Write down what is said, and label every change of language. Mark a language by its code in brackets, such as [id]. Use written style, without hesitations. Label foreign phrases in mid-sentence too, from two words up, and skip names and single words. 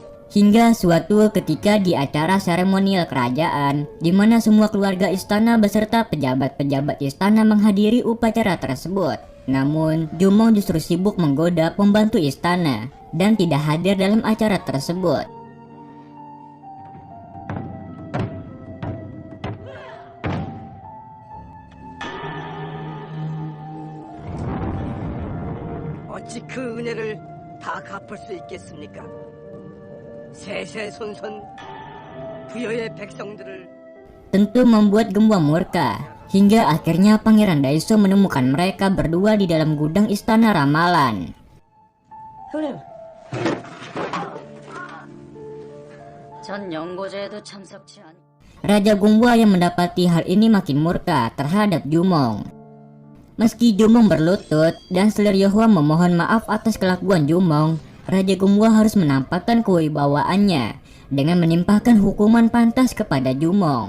[id] Hingga suatu ketika di acara seremonial kerajaan, di mana semua keluarga istana beserta pejabat-pejabat istana menghadiri upacara tersebut. Namun, Jumong justru sibuk menggoda pembantu istana dan tidak hadir dalam acara tersebut. [ko] 어찌 그 은혜를 다 갚을 수 있겠습니까? 세세손손 부여의 백성들을 [id] Tentu membuat Gembua murka, hingga akhirnya Pangeran Daiso menemukan mereka berdua di dalam gudang istana ramalan. [ko] 형님 전 연고제에도 참석치 않. [id] Raja Gembua yang mendapati hal ini makin murka terhadap Jumong. Meski Jumong berlutut dan Seliryohwa memohon maaf atas kelakuan Jumong, Raja Gembua harus menampakkan kewibawaannya dengan menimpakan hukuman pantas kepada Jumong.